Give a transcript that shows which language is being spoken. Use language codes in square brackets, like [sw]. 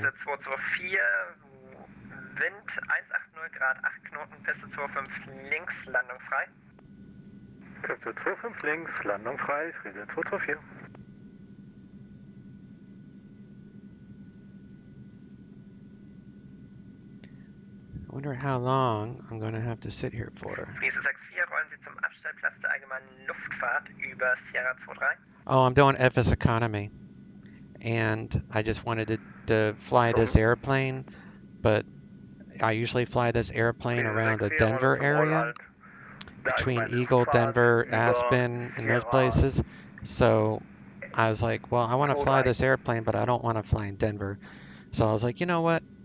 [de] Friese 224, Wind 180 Grad, 8 Knoten, Piste 25 links, Landung frei. Piste 25 links, Landung frei, Friese 224. [en] I wonder how long I'm going to have to sit here for. [de] Friese 64, rollen Sie zum Abstellplatz der allgemeinen Luftfahrt über Sierra 23. [en] Oh, I'm doing FS economy. and I just wanted to fly this airplane, but I usually fly this airplane around the Denver area, between Eagle, Denver, Aspen, and those places. So I was like, well, I want to fly this airplane, but I don't want to fly in Denver. So I was like, you know what?